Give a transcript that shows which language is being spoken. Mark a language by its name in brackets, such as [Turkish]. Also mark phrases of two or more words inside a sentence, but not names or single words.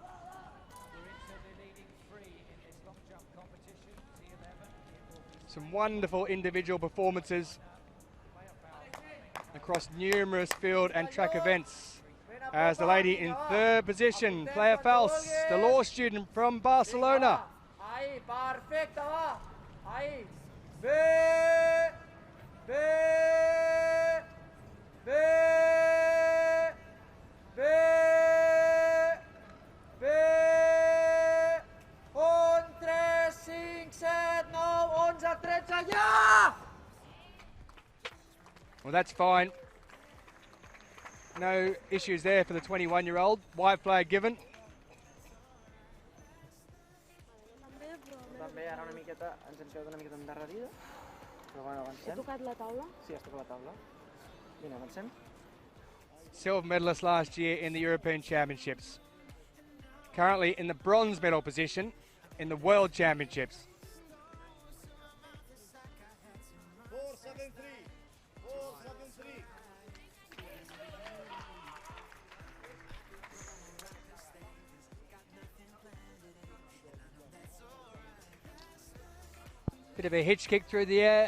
[English] Some wonderful individual performances across numerous field and track events. As the lady in 3rd position, Playa Fals, the law student from Barcelona. [Spanish] Ahí, perfecta, va. Ahí. Ve. Ve. Ve. Ve. Ve. 1, 3, 5, 7, 9, 11, 13, ja! [English] Well, that's fine. No issues there for the 21-year-old. White flag given. [Catalan] També ara una miqueta, ens hem quedat una miqueta endarrerida, però bueno, avancem. He tocat la taula? Sí, has tocat la taula. Vinga, avancem. [English] Silver medalist last year in the European Championships. Currently in the bronze medal position in the World Championships. 473. 473. Bit of a hitch kick through the air.